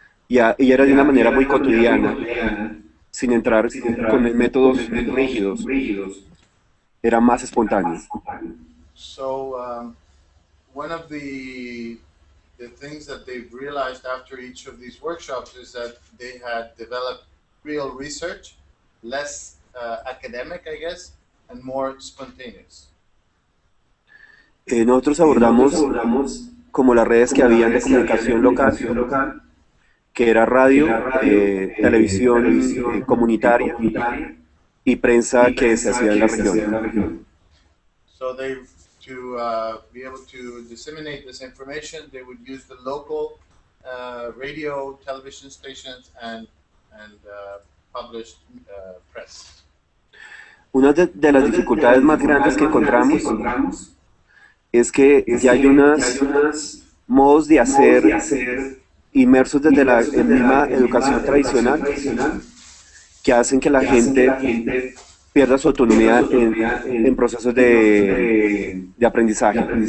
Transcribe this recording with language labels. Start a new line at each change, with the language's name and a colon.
Spanish: Y era de una manera muy cotidiana, sin entrar con métodos rígidos. Era más espontáneo.
English: So one of the things that they've realized after each of these workshops is that they had developed real research, less academic, I guess, and more spontaneous.
Spanish: Nosotros abordamos como las redes que habían de comunicación local, que era radio, televisión comunitaria y prensa que se hacía en la región.
English: So they, to be able to disseminate this information, they would use the local radio, television stations, and published press.
Spanish: Una de las dificultades más grandes que encontramos es que ya hay unos modos de hacer inmersos desde la misma educación tradicional que hacen que la gente pierda su autonomía en procesos de aprendizaje.